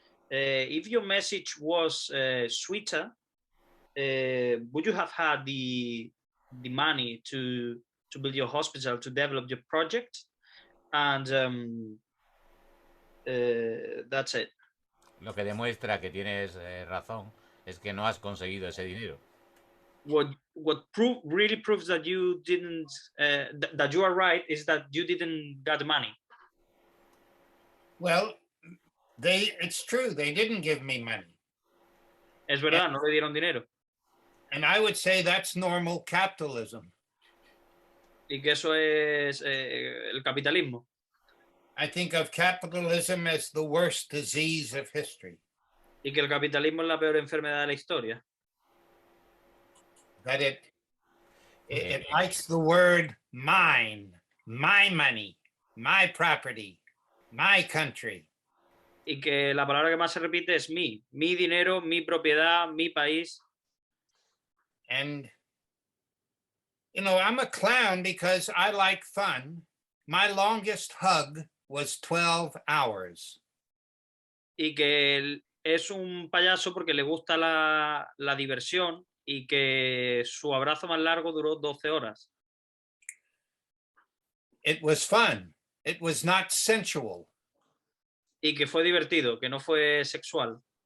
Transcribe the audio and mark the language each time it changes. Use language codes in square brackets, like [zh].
[en] If your message was sweeter, would you have had the money to build your hospital, to develop your project? And that's it. [es] Lo que demuestra que tienes razón es que no has conseguido ese dinero. [en] What really proves that you didn't that you are right is that you didn't get the money. Well, it's true, they didn't give me money. [es] Es verdad, no le dieron dinero. [en] And I would say that's normal capitalism. [es] Y que eso es el capitalismo. [en] I think of capitalism as the worst disease of history. [es] Y que el capitalismo es la peor enfermedad de la historia. [en] That it likes the word mine, my money, my property, my country. [es] Y que la palabra que más se repite es mi dinero, mi propiedad, mi país. [en] And, you know, I'm a clown because I like fun. My longest hug was 12 hours. [es] Y que es un payaso porque le gusta la diversión y que su abrazo más largo duró 12 horas. [en] It was fun. It was not sensual. [es] Y que fue divertido, que no fue sexual.